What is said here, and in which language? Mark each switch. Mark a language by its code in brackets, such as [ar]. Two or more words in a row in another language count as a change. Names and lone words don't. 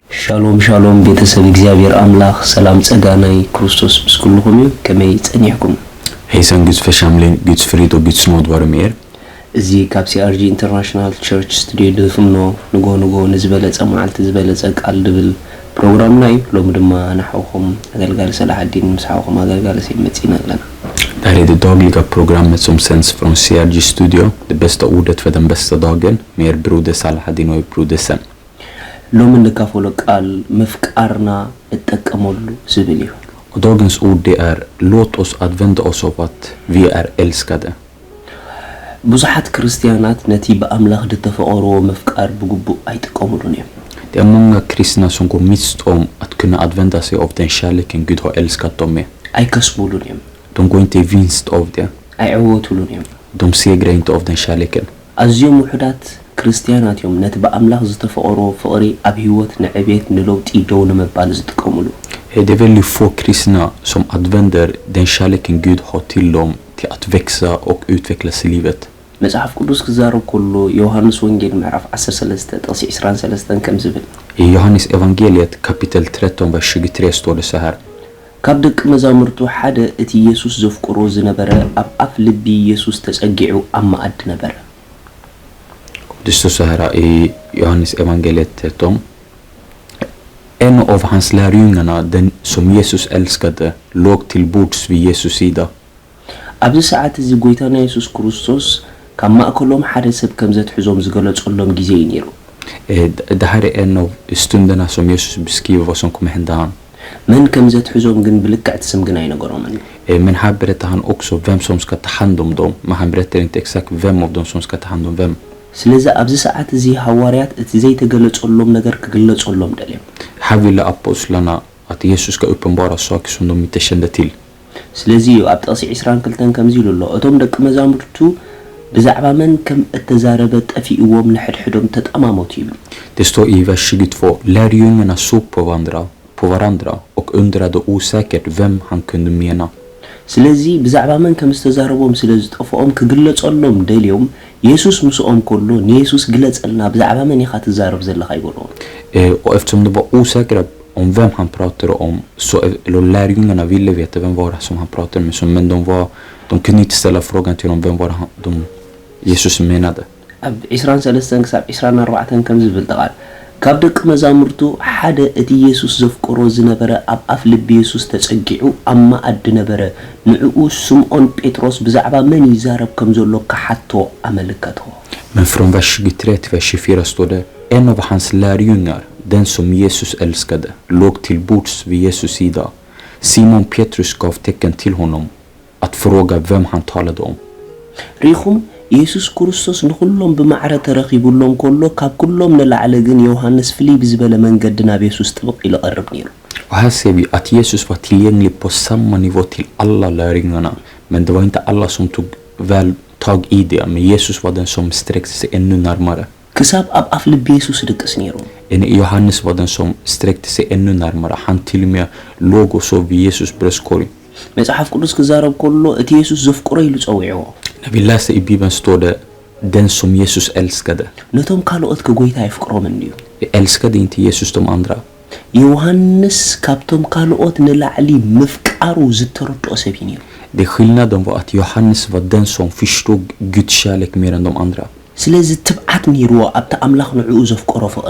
[ti] شالوم شالوم بيتسب እግዚአብሔር አምላክ ሰላም ጸጋናይ ክርስቶስ ምስኩልኩም ከመይ ጸኒሕኩም [sv] Hejsan Guds församling, Guds frid och Guds nåd vare med er. [ti] እዚ ካብ ሲአርጂ ኢንተርናሽናል ቸርች ስቱዲዮ ድፍምኖ ንጎ ንዝበለጸ መዓልቲ ዝበለጸ ቃል ድብል ፕሮግራም ናይ ሎም ድማ ናሕውኩም አገልጋል ሰላሐዲን ምስሓውኩም አገልጋል ሲመጽና ኣለና. [sv] Det här är det dagliga programmet som sänds från CRG Studio, det bästa ordet för den bästa dagen, med er broder Salahaddin och er broder Sen. [ti] ሎም እንደካፈሎ ቃል መፍቃርና እጠቀመሉ ዝብል እዩ. [sv] Och dagens ord det är, låt oss använda oss av att vi är älskade. [ti] ብዙሓት ክርስቲያናት ነቲ በአምላክ ድተፈቀሮ መፍቃር ብግቡእ አይጥቀሙሉን እዮም. [sv] Det är många kristna som går miste om att kunna använda sig av den kärleken Gud har älskat dem med. [ti] አይከስቡሉን እዮም. [sv] De går inte i vinst av det. [ti] አይዕወቱሉን እዮም. [sv] De segrar inte av den kärleken. [ti] ኣዝዮም ውሑዳት ክርስቲያናት እዮም ነቲ በአምላክ ዝተፈቀሮ ፍቅሪ ኣብ ህይወት ንዕቤት ንለውጢ ደው ንምባል ዝጥቀሙሉ. [sv] Det är väldigt få kristna som använder den kärleken Gud har till dem till att växa och utvecklas i livet. [ti] መጽሐፍ ቅዱስ ክዛረብ ከሎ ዮሐንስ ወንጌል ምዕራፍ 13 ጥቅሲ 23 ከም ዝብል [sv] I Johannes evangeliet kapitel 13 vers 23 står det så här. [ti] ካብ ደቂ መዛሙርቱ ሓደ እቲ ኢየሱስ ዘፍቅሮ ዝነበረ ኣብ ኣፍ ልቢ ኢየሱስ ተጸጊዑ ኣብ ማዕድ ነበረ. [sv] Det står så här i Johannes evangeliet 13. En av hans lärjungarna, den som Jesus älskade, låg till bords vid Jesus sida. [ti] ኣብዚ ሰዓት እዚ ጎይታና ኢየሱስ ክርስቶስ ካብ ማእከሎም ሓደ ሰብ ከም ዘትሕዞም ዝገለጸሎም ጊዜ እዩ ነይሩ. [sv] Det här är en av stunderna som Jesus beskriver vad som kommer hända han. [ti] Men ከም ዘትሕዞም ግን ብልክዕቲ ስም ግን ኣይነገሮምን. [sv] Men här berättar han också vem som ska ta hand om dem. Men han berättar inte exakt vem av dem som ska ta hand om vem. [ti] ስለዚ ኣብዚ ሰዓት እዚ ሐዋርያት እቲ ዘይተገለጸሎም ነገር ክግለጸሎም ደልዮም. [sv] Här ville apostlarna att Jesus ska uppenbara saker som de inte kände till. [ti] ስለዚ ኣብ ጥቅሲ 22 ከም ዝብሉ ኣሎ እቶም ደቂ መዛሙርቱ ብዛዕባ መን ከም እተዛረበ ጠፊእዎም ንሕድሕዶም ተጠማመቱ ይብሉ. [sv] Det står i vers 22. Lärjungarna såg på varandra och undrade osäkert vem han kunde mena. [ti] ስለዚ ብዛዕባ መን ከም ዝተዛረቦም ስለዝጠፍኦም ክግለጸሎም ደልዮም ኢየሱስ ምስኦም ከሎ ንኢየሱስ ግለጸልና ብዛዕባ መን ኢኻ ትዛረብ ዘለኻ ይብሉዎ. [sv] Och eftersom de var osäkra om vem han pratade om, så lärjungarna ville veta vem var det som han pratade med, men de kunde inte ställa frågan till honom vem var det Jesus menade. [ti] ኣብ 23 ክሳብ 24 ከም ዝብል ተቃል ካብ ደቂ መዛሙርቱ ሓደ እቲ ኢየሱስ ዘፍቅሮ ዝነበረ ኣብ ኣፍ ልቢ ኢየሱስ ተጸጊዑ ኣብ ማዕድ ነበረ. ንዕኡ ስምዖን ጴጥሮስ ብዛዕባ መን ይዛረብ ከም ዘሎ ከሓቶ ኣመልከቶ. [sv] Men från vers 23 till vers 24 står det, en av hans lärjungar, den som Jesus älskade, låg till bords vid Jesus sida. Simon Petrus gav tecken till honom att fråga vem han talade om. [ti] ሪኹም ኢየሱስ ክርስቶስ ንኹሎም ብማዕረ ተረኺቡሎም ከሎ ካብ ኩሎም ንላዕለ ግን ዮሐንስ ፍልይ ብዝበለ መንገዲ ናብ ኢየሱስ ጥብቅ ኢሉ ቀርብ ነይሩ. [sv] Och här ser vi att Jesus var tillgänglig på samma nivå till alla lärjungarna, men det var inte alla som tog väl tag i det, men Jesus var den som sträckte sig ännu närmare. [ti] ክሳብ ኣብ ኣፍ ልቢ ኢየሱስ ድቅስ ነይሩ. [sv] Johannes var den som sträckte sig ännu närmare. Han till och med låg och sov vid Jesus bröstkorg. [ti] መጽሐፍ ቅዱስ ክዛረብ ከሎ እቲ ኢየሱስ ዘፍቅሮ ኢሉ ጸዊዕዎ. [sv] När vi läser i Bibeln står det, den som Jesus älskade. [ti] ነቶም ካልኦት ከጎይታ ይፍቅሮምን እዩ. [sv] Älskade inte Jesus de andra? [ti] ዮሐንስ ካብቶም ካልኦት ንላዕሊ ምፍቃሩ ዝተረድኦ ሰብ እዩ ነይሩ. [sv] Det skillnaden var att Johannes var den som förstod Guds kärlek mer än de andra. [ti] ስለዚ ትብዓት ነይሩዎ ኣብቲ ኣምላኽ ንዕኡ ዘፍቅሮ ፍቅሪ.